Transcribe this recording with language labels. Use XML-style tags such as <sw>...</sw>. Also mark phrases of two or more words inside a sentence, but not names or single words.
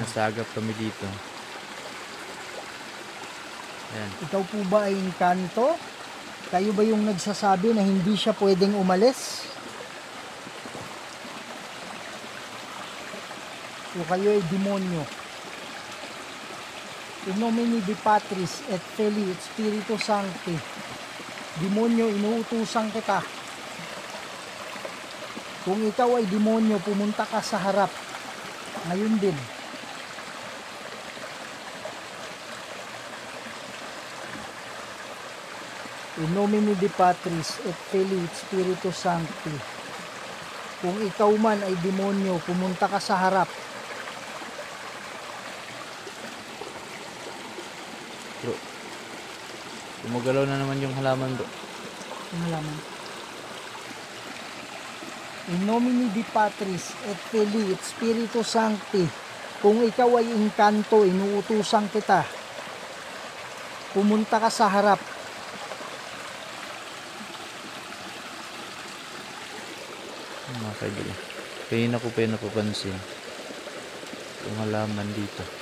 <tl>Nasagap kami dito. Ayan. Ikaw po ba ay engkanto? Kayo ba yung nagsasabi na hindi siya pwedeng umalis? O kayo ay demonyo?</tl> <la>In nomine di Patris et Filii et Spiritus Sancti.</la> <tl>Demonyo, inuutusan kita. Kung ikaw ay demonyo, pumunta ka sa harap. Ngayon din.</tl> <la>In nomine Dei Patris et Filii et Spiritus Sancti.</la> <tl>Kung ikaw man ay demonyo, pumunta ka sa harap. Bro. Gumagalaw na naman yung halaman, bro. Yung halaman.</tl> <la>In nomine Dei Patris et Filii et Spiritus Sancti.</la> <tl>Kung ikaw ay engkanto, inuutusan kita. Pumunta ka sa harap. Mga kaidol. Kaya ko pa yung napapansin. Yung halaman dito.</tl>